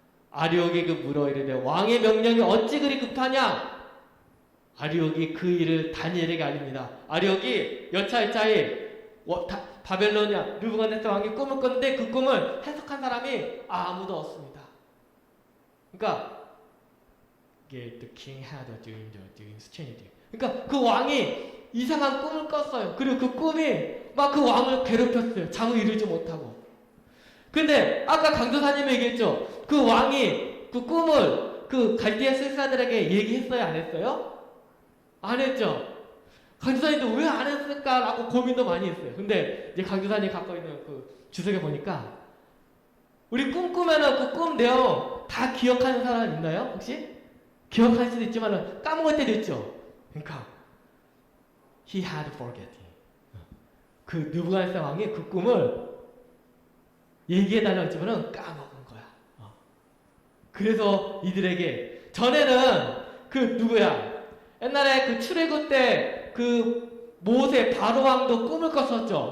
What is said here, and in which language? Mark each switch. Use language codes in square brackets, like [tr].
[ko] 아리옥에게 물어 이르되 왕의 명령이 어찌 그리 급하냐? 아리옥이 그 일을 다니엘에게 알립니다. 아리옥이 여차여차히 바벨로니아 느부갓네살 왕이 꿈을 꿨는데 그 꿈을 해석한 사람이 아무도 없습니다. 그러니까 이게 [en] the king had a dream, the dream changed. [ko] 그러니까 그 왕이 이상한 꿈을 꿨어요. 그리고 그 꿈이 막 그 왕을 괴롭혔어요. 잠을 이루지 못하고. 근데 아까 강도사님이 얘기했죠. 그 왕이 그 꿈을 그 갈대아 술사들에게 얘기했어요? 안 했어요? 안 했죠. 강도사님도 왜 안 했을까라고 고민도 많이 했어요. 근데 이제 강도사님이 갖고 있는 그 주석에 보니까 우리 꿈꾸면은 그 꿈 내용 다 기억하는 사람 있나요? 혹시? 기억할 수도 있지만 까먹을 때도 있죠. 그러니까 [en] he had forgotten. [ko] 그 느부갓네살 왕이 그 꿈을 얘기해달라고 했지만 까먹은 거야. 그래서 이들에게 전에는 그 누구야? 옛날에 그 출애굽 때 그 모세 바로 왕도 꿈을 꿨었죠.